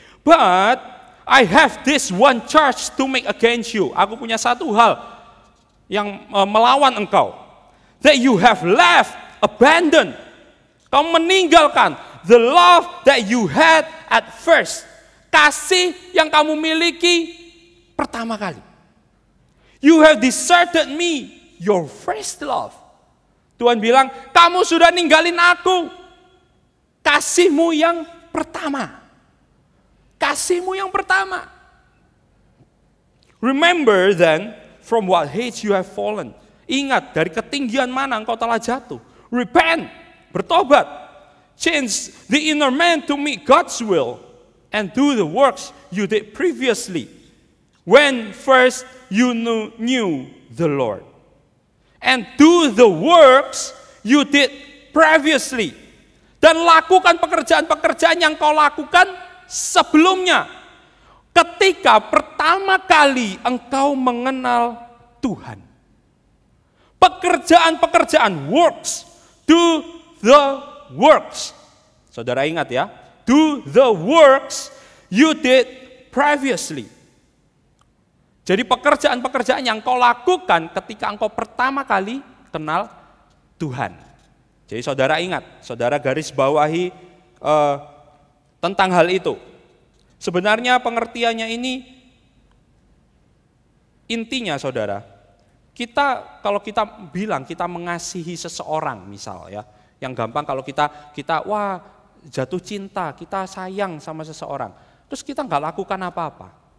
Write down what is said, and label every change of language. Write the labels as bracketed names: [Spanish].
[English] But I have this one charge to make against you. [Indonesian] Aku punya satu hal yang melawan engkau. [English] That you have left, abandoned. [Indonesian] Kamu meninggalkan [English] the love that you had at first. [Indonesian] Kasih yang kamu miliki pertama kali. [English] You have deserted me, your first love. [Indonesian] Tuhan bilang, kamu sudah ninggalin aku. Kasihmu yang pertama. Kasihmu yang pertama. [English] Remember then, from what heights you have fallen. [Indonesian] Ingat, dari ketinggian mana engkau telah jatuh. [English] Repent, bertobat. Change the inner man to meet God's will. And do the works you did previously. When first you knew the Lord. And do the works you did previously. [Indonesian] Dan lakukan pekerjaan-pekerjaan yang kau lakukan sebelumnya. Ketika pertama kali engkau mengenal Tuhan. Pekerjaan-pekerjaan, [English] works. Do the works. [Indonesian] Saudara ingat ya. [English] Do the works you did previously. [Indonesian] Jadi pekerjaan-pekerjaan yang kau lakukan ketika engkau pertama kali kenal Tuhan. Jadi saudara ingat, saudara garis bawahi tentang hal itu. Sebenarnya pengertiannya ini, intinya saudara, kalau kita bilang kita mengasihi seseorang misal ya, yang gampang kalau kita wah jatuh cinta, kita sayang sama seseorang, terus kita nggak lakukan apa-apa.